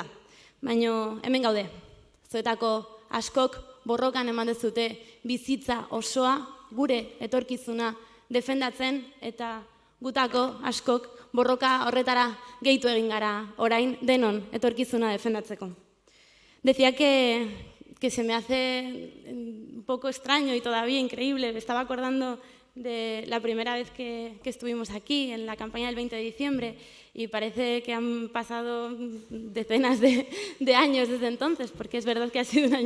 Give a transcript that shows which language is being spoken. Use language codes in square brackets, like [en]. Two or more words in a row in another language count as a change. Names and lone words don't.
[eu] Baina hemen gaude, zuetako askok borrokan eman dezute bizitza osoa gure etorkizuna defendatzen eta gutako askok borroka horretara gehitu egin gara orain denon etorkizuna defendatzeko. [es] Decía que se me hace un poco extraño y todavía increíble. Me estaba acordando de la primera vez que estuvimos aquí, en la campaña del 20 de diciembre, y parece que han pasado decenas de años desde entonces, porque es verdad que ha sido un año